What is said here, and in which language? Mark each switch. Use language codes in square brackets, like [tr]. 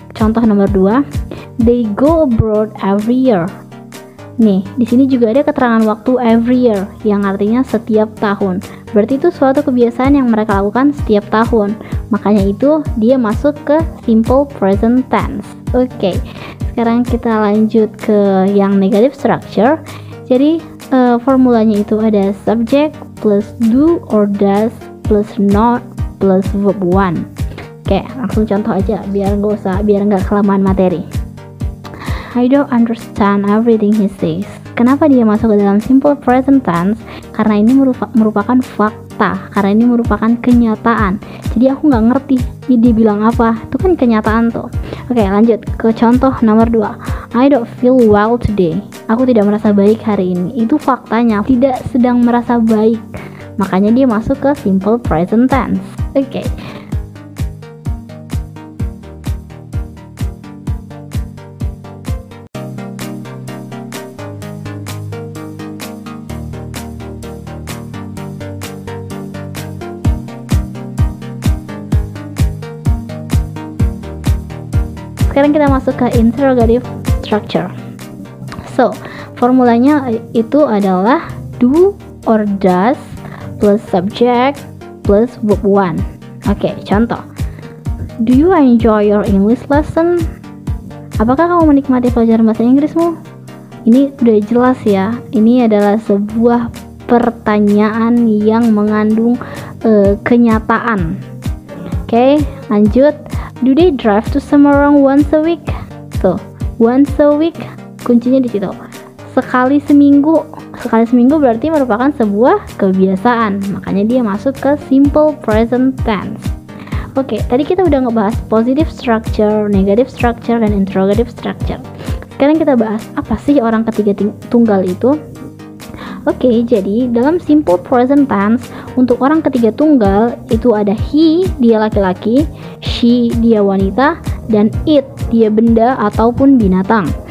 [id] Contoh nomor 2, [en] they go abroad every year. [id] Nih, di sini juga ada keterangan waktu every year, yang artinya setiap tahun. Berarti itu suatu kebiasaan yang mereka lakukan setiap tahun. Makanya itu dia masuk ke simple present tense. Oke, sekarang kita lanjut ke yang negative structure. Jadi formulanya itu ada subject plus do or does plus not plus verb one. Oke, langsung contoh aja biar nggak kelamaan materi. [en] I don't understand everything he says. [id] Kenapa dia masuk ke dalam simple present tense? Karena ini merupakan fakta, karena ini merupakan kenyataan. Jadi aku nggak ngerti dia bilang apa, itu kan kenyataan tuh. Oke, lanjut ke contoh nomor 2. [en] I don't feel well today. [id] Aku tidak merasa baik hari ini. Itu faktanya, tidak sedang merasa baik. Makanya dia masuk ke simple present tense. Oke. Sekarang kita masuk ke interrogative structure. So, formulanya itu adalah do or does plus subject plus verb one. Oke, contoh. [en] Do you enjoy your English lesson? [id] Apakah kamu menikmati pelajaran bahasa Inggrismu? Ini udah jelas ya. Ini adalah sebuah pertanyaan yang mengandung kenyataan. Oke, lanjut. [en] Do they drive to Semarang once a week? So, once a week [id] kuncinya di situ. Sekali seminggu berarti merupakan sebuah kebiasaan. Makanya dia masuk ke simple present tense. Oke, tadi kita udah ngebahas positive structure, negative structure, dan interrogative structure. Sekarang kita bahas apa sih orang ketiga tunggal itu. Oke, jadi dalam simple present tense untuk orang ketiga tunggal itu ada he, dia laki-laki, she, dia wanita, dan it, dia benda ataupun binatang.